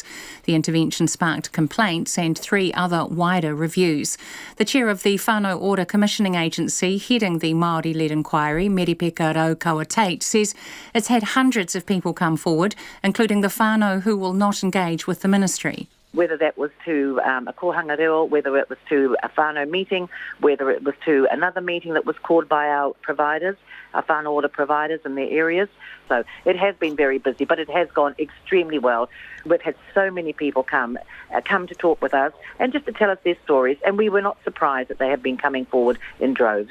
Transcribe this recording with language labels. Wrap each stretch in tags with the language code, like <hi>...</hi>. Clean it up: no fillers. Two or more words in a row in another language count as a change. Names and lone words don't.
<en>The intervention sparked complaints and 3 other wider reviews. The chair of the Whānau Order Commissioning Agency heading the Māori-led inquiry, Meripeka Raukawa-Tate, says it's had hundreds of people come forward, including the whānau who will not engage with the ministry. Whether that was to a</en> <mi>kohanga reo,</mi> <en>whether it was to a whānau meeting, whether it was to another meeting that was called by our providers, our whānau order providers in their areas. So it has been very busy, but it has gone extremely well. We've had so many people come to talk with us and just to tell us their stories, and we were not surprised that they have been coming forward in droves.</en>